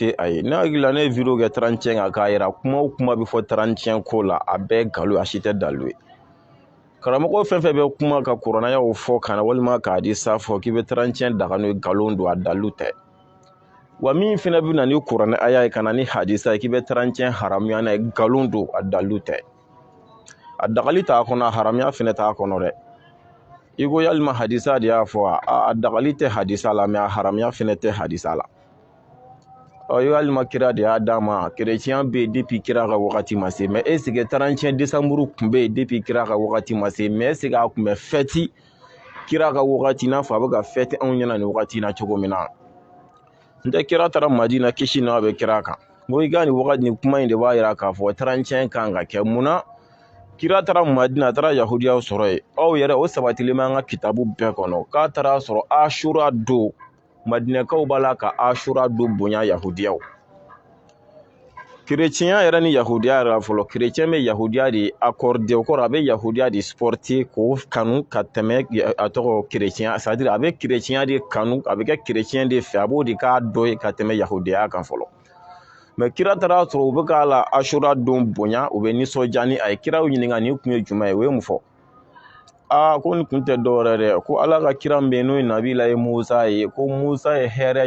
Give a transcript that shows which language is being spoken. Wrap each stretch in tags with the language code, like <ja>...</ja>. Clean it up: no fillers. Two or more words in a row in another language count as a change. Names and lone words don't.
<bm>fɛ a ye ne hakili la ne ye video kɛ 31 kan k'a yira kuma o kuma bɛ fɔ 31 ko la a bɛɛ nkalon a si tɛ dalu ye karamɔgɔ fɛn fɛn bɛ kuma ka kuranɛyaw fɔ kana walima k'a di sa fɔ k'i bɛ 31 daga n'o ye nkalon don a dalu tɛ wa min fana bɛ na ni kuranɛ aya ye kana ni hadisa ye k'i bɛ 31 haramuya n'a ye nkalon don a dalu tɛ a dagali t'a kɔnɔ a haramuya fana t'a kɔnɔ dɛ i ko yalima hadisa de y'a fɔ a dagali tɛ hadisa la mɛ a haramuya fana tɛ hadisa la yalima kira de y'a d'a ma chrétien bɛ yen depuis kira ka wagati ma se</bm> <fr>mais est ce que 31 décembre</fr> <bm>tun bɛ yen depuis kira ka wagati ma se</bm> <fr>mais est ce que</fr> <bm>a tun bɛ fêti kira ka wagati n'a fɔ a bɛ ka fêti anw ɲɛna nin wagati in na cogo min na n tɛ kira taara madina kisi n'a bɛ kira kan ko i ka nin wagati nin kuma in de b'a jira k'a fɔ 31 kan ka kɛ munna kira taara madina a taara yahudiyaw sɔrɔ yen aw yɛrɛ o sabatilen bɛ an ka kitabu bɛɛ kɔnɔ k'a taara sɔrɔ ashura don madinɛkaw b'a la ka ashura don bonya yahudiyaw chrétien yɛrɛ ni yahudiya yɛrɛ fɔlɔ chrétien bɛ yahudiya de accordé o kɔrɔ a bɛ yahudiya de supporter k'o kanu ka tɛmɛ a tɔgɔ chrétien</bm> <fr>c'est à dire</fr> <bm>a bɛ chrétien de kanu a bɛ kɛ chrétien de fɛ a b'o de k'a dɔ ye ka tɛmɛ yahudiya kan fɔlɔ mais kira taara sɔrɔ u bɛ k'a la ashura don bonya u bɛ nisɔndiya ni a ye kiraw ɲininka nin kun ye jumɛn ye o ye mun fɔ ko nin kun tɛ dɔwɛrɛ dɛ ko ala ka kira min bɛ yen n'o ye nabila ye musa ye ko musa ye hɛrɛ</bm>